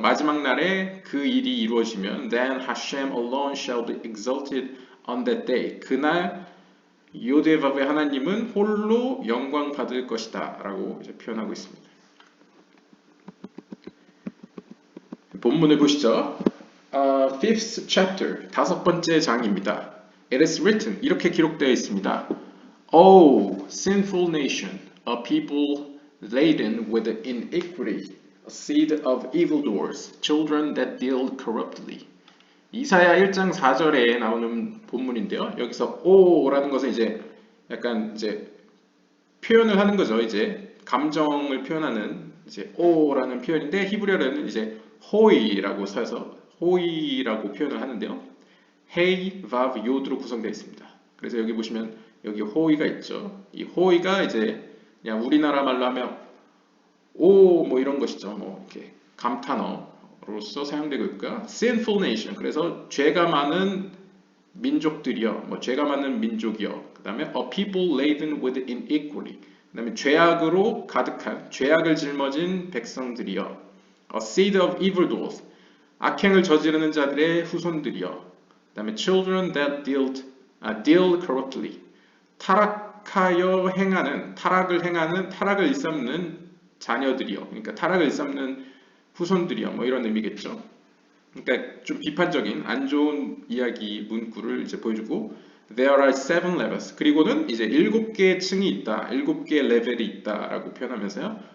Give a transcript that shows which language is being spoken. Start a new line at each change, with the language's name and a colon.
Korean: 마지막 날에 그 일이 이루어지면,
English: then Hashem alone shall be exalted on that day.
Korean: 그날 요데바브의 하나님은 홀로 영광 받을 것이다 라고 이제 표현하고 있습니다. 본문을 보시죠.
English: Fifth chapter,
Korean: 다섯 번째 장입니다.
English: It is written,
Korean: 이렇게 기록되어 있습니다.
English: O sinful nation, a people laden with iniquity, a seed of evildoers, children that deal corruptly.
Korean: 이사야 1장 4절에 나오는 본문인데요. 여기서 오라는 것은 이제 약간 이제 표현을 하는 거죠. 이제 감정을 표현하는 이제 오라는 표현인데 히브리어로는 이제 호이라고 써서 호이라고 표현을 하는데요. 헤이, 바브, 요드로 구성되어 있습니다. 그래서 여기 보시면 여기 호이가 있죠. 이 호이가 이제 그냥 우리나라 말로 하면 오 뭐 이런 것이죠. 뭐 이렇게 감탄어로서 사용되고 있고요.
English: Sinful nation.
Korean: 그래서 죄가 많은 민족들이요. 뭐 죄가 많은 민족이요. 그다음에
English: a people laden with iniquity.
Korean: 그다음에 죄악으로 가득한 죄악을 짊어진 백성들이요.
English: A seed of evildoers.
Korean: 악행을 저지르는 자들의 후손들이요. 그다음에
English: children that deal corruptly.
Korean: 타락하여 행하는 타락을 일삼는 자녀들이요. 그러니까 타락을 일삼는 후손들이요. 뭐 이런 의미겠죠. 그러니까 좀 비판적인 안 좋은 이야기 문구를 이제 보여주고
English: there are seven levels.
Korean: 그리고는 이제 7개의 층이 있다. 7개의 레벨이 있다라고 표현하면서요.